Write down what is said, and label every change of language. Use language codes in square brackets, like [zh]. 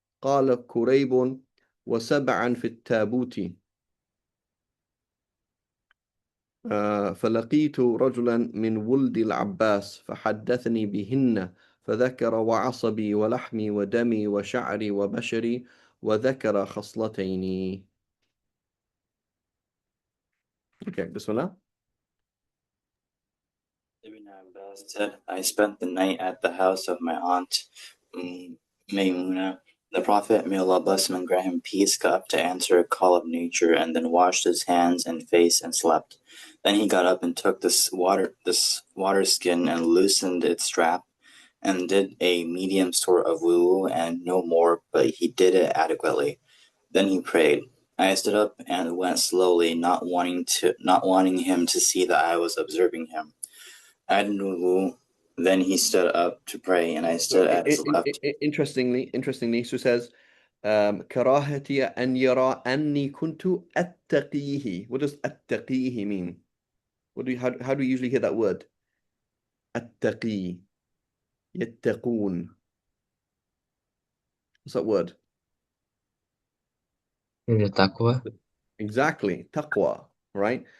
[ar] قال كريب وسبعا في التابوت فلقيت رجلا من ولد العباس فحدثني بهن فذكر وعصبي ولحمي ودمي وشعري وبشري وذكر خصلتين. Okay, بسم الله. [en] Ibn Abbas said, I spent the night at the house of my aunt Maymuna. The Prophet, may Allah bless him and grant him peace, got up to answer a call of nature and then washed his hands and face and slept. Then he got up and took this water skin and loosened its strap and did a medium sort of wudu and no more, but he did it adequately. Then he prayed. I stood up and went slowly, not wanting him to see that I was observing him. Then he stood up to pray, and I stood at his left. Interestingly, so says [ar] كراهتي أن يرى أني كنت أتقيه. [en] What does أتقيه mean? How do you usually hear that word? [ar] أتقي, يتقون. [en] What's that word? Taqwa. Exactly, taqwa, right?